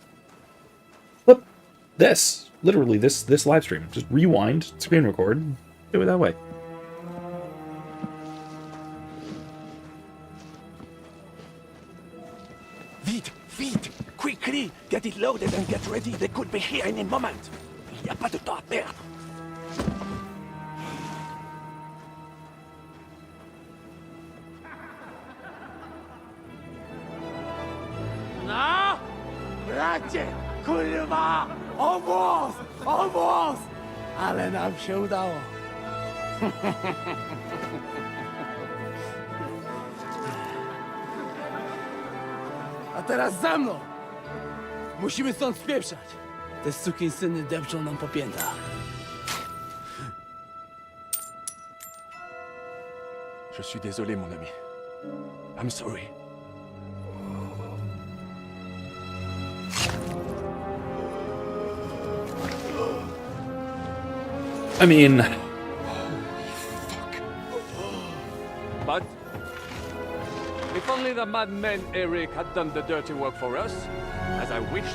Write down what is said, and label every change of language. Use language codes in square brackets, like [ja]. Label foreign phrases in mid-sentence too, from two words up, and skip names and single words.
[en] Clip this. Literally, this live stream. Just rewind, screen record, do it that way. Vite! Quickly! Get it loaded and get ready. They could be here in a moment. [fr] Il n'y a pas de temps à perdre. [en] No! [pl] Bracie! Kurwa! Almost! Ale nam się udało. A teraz za mną! Musimy stąd spieprzać. Te sukinsyny depczą nam po piętach. [fr] Je suis désolé, mon ami. [en] I'm sorry. I mean, But if only the madman Eric had done the dirty work for us, as I wished.